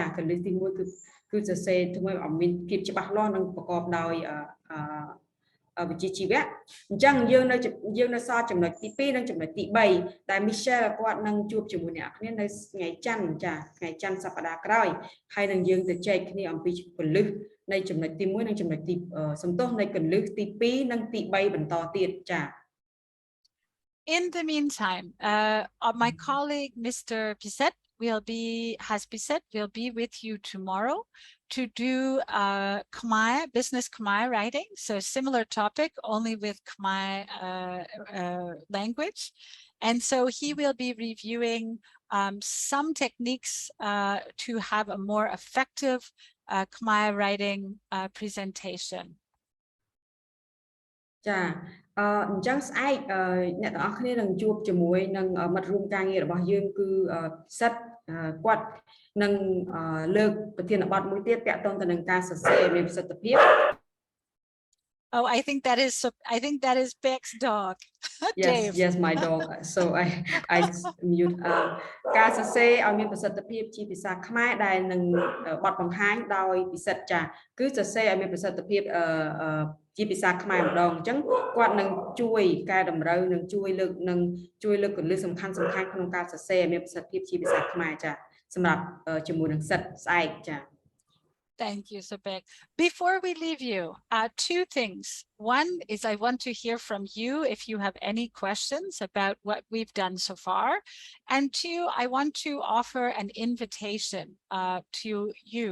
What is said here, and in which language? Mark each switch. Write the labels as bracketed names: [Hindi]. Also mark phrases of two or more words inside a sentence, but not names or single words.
[Khmer] គន្លឹះទី1គឺសរសេរធ្វើឲ្យមានភាពច្បាស់លាស់និងប្រកបដោយវិជ្ជាជីវៈអញ្ចឹងយើងនៅសល់ចំណុចទី2និងចំណុចទី3ដែល Michelle គាត់នឹងជួបជាមួយអ្នកគ្នានៅថ្ងៃច័ន្ទចាថ្ងៃច័ន្ទសប្តាហ៍ក្រោយហើយនឹងយើងទៅចែកគ្នាអំពីគន្លឹះនៃចំណុចទី1និងចំណុចទីសំទោសនៃគន្លឹះទី2និងទី3បន្តទៀតចា [English] In the meantime, my colleague Mr. Pisset will be with you tomorrow to do Khmer, business Khmer writing. So similar topic, only with Khmer language. And so he will be reviewing some techniques to have a more effective Khmer writing presentation. [Khmer] ចាអញ្ចឹងស្អែកអ្នកទាំងអស់គ្នានឹងជួបជាមួយនឹងមិត្តរួមការងាររបស់យើងគឺសិតគាត់នឹងលើកប្រធានបទមួយទៀតពាក់ទងទៅនឹងការសរសេរមានប្រសិទ្ធភាព [English] Oh, I think that is Beck's dog. Dave. Yes, my dog. So I mute [Khmer] ការសរសេរឲ្យមានប្រសិទ្ធភាពជាភាសាខ្មែរដែលនឹងបទបង្ហាញដោយពិសិដ្ឋចាគឺសរសេរឲ្យមានប្រសិទ្ធភាពជាភាសាខ្មែរម្ដងអញ្ចឹងគាត់នឹងជួយកែតម្រូវនឹងជួយលើកគន្លឹះសំខាន់ក្នុងការសរសេរឲ្យមានប្រសិទ្ធភាពជាភាសាខ្មែរចាសម្រាប់ជាមួយនឹងសិទ្ធស្អែកចា [English] Thank you, Sobek. Before we leave you, two things. One is I want to hear from you if you have any questions about what we've done so far. And two, I want to offer an invitation to you.